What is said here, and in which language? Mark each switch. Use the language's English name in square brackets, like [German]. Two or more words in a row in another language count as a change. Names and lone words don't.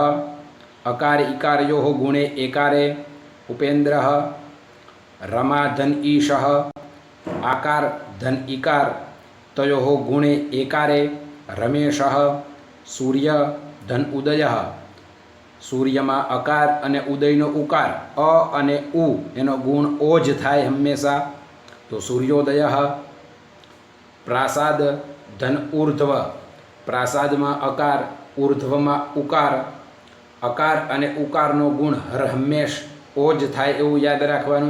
[Sanskrit] अकार इकारयोः गुणे एकारे उपेन्द्रः. रमा धन ईशः. आकार धन इकार तयोः गुणे एकारे रमेशः. सूर्य धन उदयः. [Gujarati] सूर्यમાં અકાર અને ઉદયનો ઉકાર અ અને ઉ એનો ગુણ ઓ જ થાય હંમેશા, તો સૂર્યોદય. [Sanskrit] પ્રાસાદ ધન ઉર્ધ્વ. [Gujarati] પ્રાસાદમાં અકાર, ઉર્ધ્વમાં ઉકાર. અકાર અને ઉકારનો ગુણ હર હંમેશ ઓ જ થાય એવું યાદ રાખવાનું.